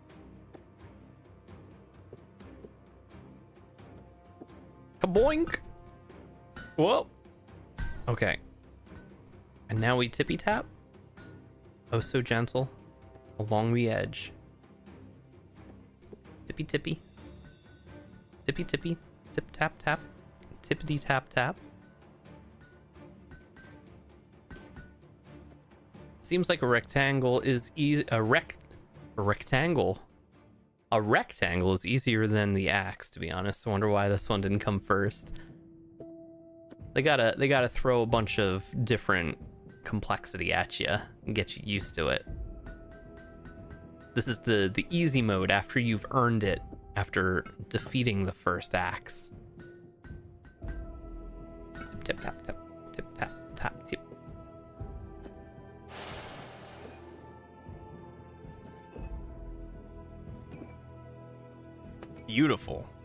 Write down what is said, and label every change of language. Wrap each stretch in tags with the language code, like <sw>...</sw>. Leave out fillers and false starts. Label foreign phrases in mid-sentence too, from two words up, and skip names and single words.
<en>Kaboink! Whoa! Okay. And now we tippy tap. Oh, so gentle. Along the edge. Tippy tippy. Tippy tippy. Tip tap tap. Tippity tap tap. Seems like a rectangle is a rectangle is easier than the axe, to be honest. I wonder why this one didn't come first. They gotta throw a bunch of different complexity at you and get you used to it. This is the easy mode after you've earned it after defeating the first axe. Tip tap tap tip tap tap tip. Beautiful.</en>